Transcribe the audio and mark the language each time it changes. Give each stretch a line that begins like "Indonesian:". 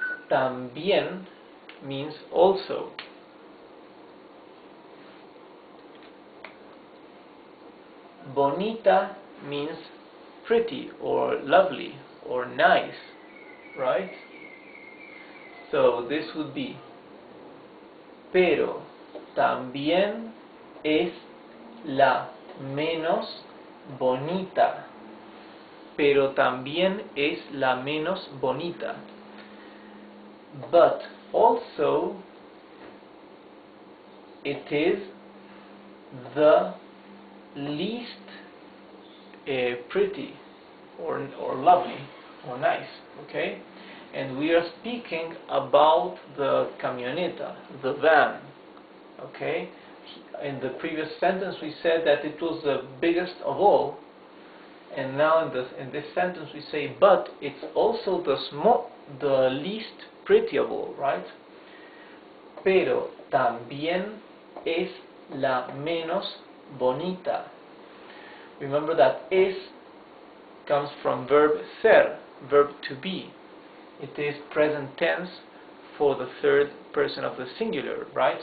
English: También means also. Bonita means pretty or lovely or nice, right? So this would be,
Spanish: pero también es la menos bonita. Pero también es la menos bonita.
English: But also it is the least pretty or lovely or nice, okay? And we are speaking about the camioneta, the van, okay? In the previous sentence we said that it was the biggest of all, and now in this sentence we say but it's also the least pretty of all, right?
Spanish: Pero también es la menos bonita.
English: Remember that es comes from verb ser, verb to be. It is present tense for the third person of the singular, right?